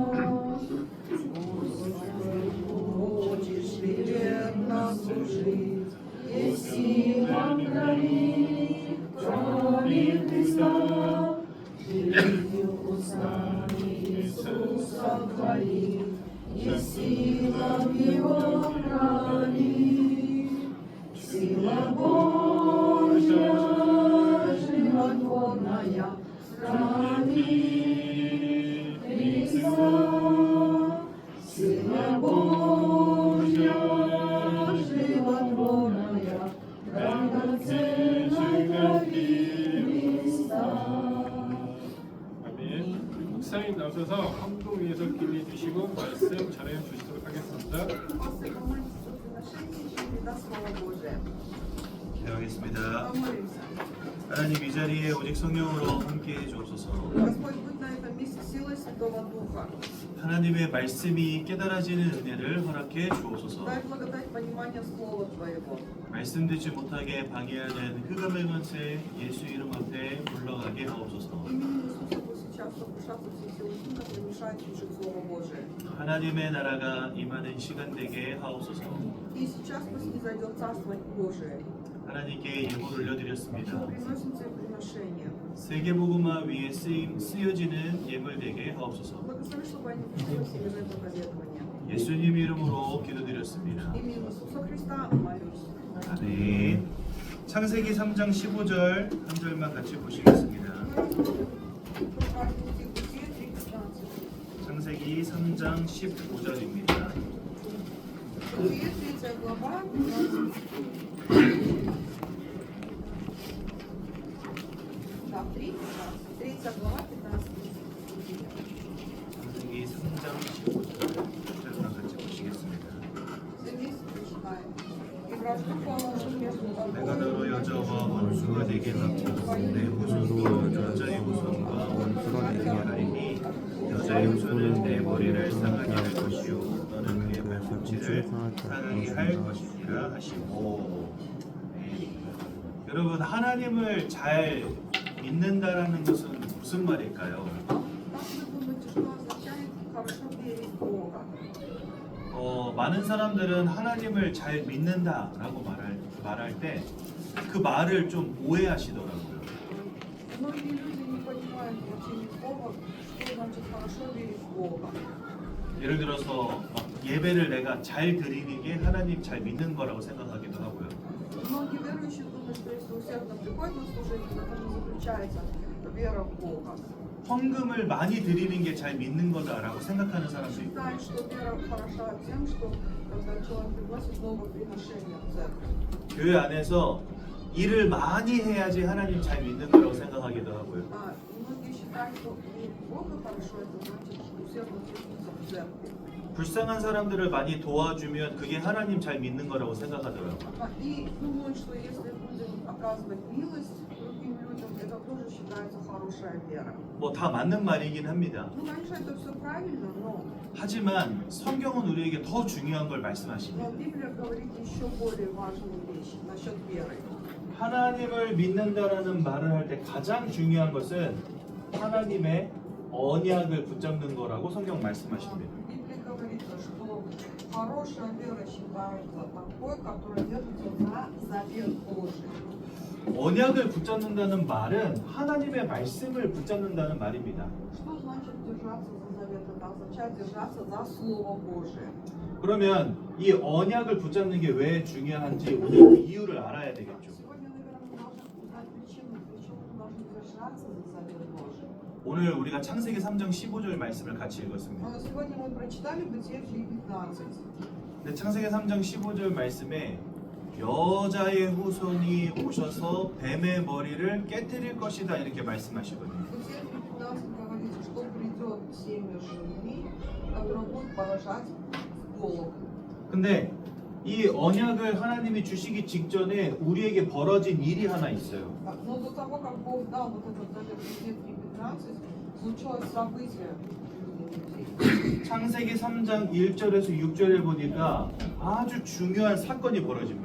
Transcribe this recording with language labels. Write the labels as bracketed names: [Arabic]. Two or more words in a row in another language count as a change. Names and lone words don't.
[Russian] Хочешь ли верно служить, и сила крови Христа, живью устами Иисуса хвалит, и сила в Его крови, сила Божья, животворная, крови Христа, сила Божья, животворная, драгоценной крови Христа. [Korean] 아멘. 목사님 나오셔서 헌금 위에서 기도해 주시고 말씀 전해 주시도록 하겠습니다. [Russian] После помолитесь приношения еще передаст Слово Божие. [Korean] 기도하겠습니다. [Russian] Помолимся. [Korean] 하나님 이 자리에 오직 성령으로 함께해 주옵소서. [Russian] Господь, будь на этом месте силой Святого Духа. [Korean] 하나님의 말씀이 깨달아지는 은혜를 허락해 주옵소서. [Russian] Дай благодать понимания Слова Твоего. [Korean] 말씀 듣지 못하게 방해하는 흑암의 권세 예수 이름 앞에 물러가게 하옵소서. [Russian] Именем Иисуса пусть сейчас сокрушатся все силы тьмы, которые мешают слушать Слово Божие. [Korean] 하나님의 나라가 임하는 시간 되게 하옵소서. [Russian] И сейчас пусть низвойдет Царство Божие. [Korean] 하나님께 예물 올려드렸습니다. [Russian] Приносим Тебе приношение. [Korean] 세계복음화 위에 쓰여지는 예물 되게 하옵소서. [Russian] Благослови, чтобы они пришли в это проповедование. [Korean] 예수님 이름으로 기도드렸습니다. [Russian] Именем Иисуса Христа молюсь. [Korean] 아멘. 창세기 3장 15절 한 절만 같이 보시겠습니다. 창세기 3장 15절입니다. [Russian] Бытие, 3 глава, 3 глава, 15 стих. [Korean] 창세기 3장 15절 한 절만 같이 보시겠습니다. [Russian] Все вместе прочитаем. И вражду положим между [Korean] 내가 [Russian] тобой. [Korean] 너로 여자와 원수가 되게 하고 내 후손도 여자의 후손과 원수가 되게 하리니 여자의 후손은 내 머리를 상하게 할 것이요 너는 그의 발꿈치를 상하게 할 것이니라 하시고 여러분, 하나님을 잘 믿는다라는 것은 무슨 말일까요? [Russian] Как вы думаете, что означает хорошо верить в Бога? [Korean] 많은 사람들은 하나님을 잘 믿는다라고 말할 때 그 말을 좀 오해하시더라고요. [Russian] Многие люди не понимают значение слова, что значит хорошо верить в Бога. [Korean] 예를 들어서 막 예배를 내가 잘 드리는 게 하나님 잘 믿는 거라고 생각하기도 하고요. [Russian] Многие верующие думают, что если усердно приходят на служение, то в этом заключается вера в Бога. [Korean] 헌금을 많이 드리는 게 잘 믿는 거다라고 생각하는 사람도 있고, [Russian] Считают, что вера хороша тем, что когда человек приносит новое приношение в церковь. [Korean] 교회 안에서 일을 많이 해야지 하나님 잘 믿는 거라고 생각하기도 하고요. [Russian] Многие считают, что верить в Бога хорошо, это значит усердно трудиться в церкви. [Korean] 불쌍한 사람들을 많이 도와주면 그게 하나님 잘 믿는 거라고 생각하더라고요. [Russian] И думают, что если будем оказывать милость другим людям, это тоже считается хорошая вера. [Korean] 뭐 다 맞는 말이긴 합니다. [Russian] Ну, конечно, это все правильно, но [Korean] 하지만 성경은 우리에게 더 중요한 걸 말씀하십니다. [Russian] Библия говорит еще более важную вещь насчет веры. [Korean] 하나님을 믿는다라는 말을 할 때 가장 중요한 것은 하나님의 언약을 붙잡는 거라고 성경 말씀하십니다. [Russian] В Библии говорится, что хорошая вера считается такой, которая держится на завет Божий. [Korean] 언약을 붙잡는다는 말은 하나님의 말씀을 붙잡는다는 말입니다. [Russian] Что значит держаться за завет? Это означает держаться за Слово Божие. [Korean] 그러면 이 언약을 붙잡는 게 왜 중요한지 오늘 그 이유를 알아야 되겠죠. [Russian] Сегодня, наверное, мы должны узнать причину, почему мы должны держаться за завет Божий. [Korean] 오늘 우리가 창세기 3장 15절 말씀을 같이 읽었습니다. [Russian] Но сегодня мы прочитали Бытие 3:15. [Korean] 근데 창세기 3장 15절 말씀에 여자의 후손이 오셔서 뱀의 머리를 깨뜨릴 것이다 이렇게 말씀하시거든요. [Russian] Бытие 3:15 говорится, что придет семя жены, которое будет поражать голову. [Korean] 근데 이 언약을 하나님이 주시기 직전에 우리에게 벌어진 일이 하나 있어요. [Russian] Но до того, как Бог дал вот этот завет Бытие 3:15, случилось событие в жизни людей. [Korean] 창세기 3장 1절에서 6절에 보니까 아주 중요한 사건이 벌어집니다.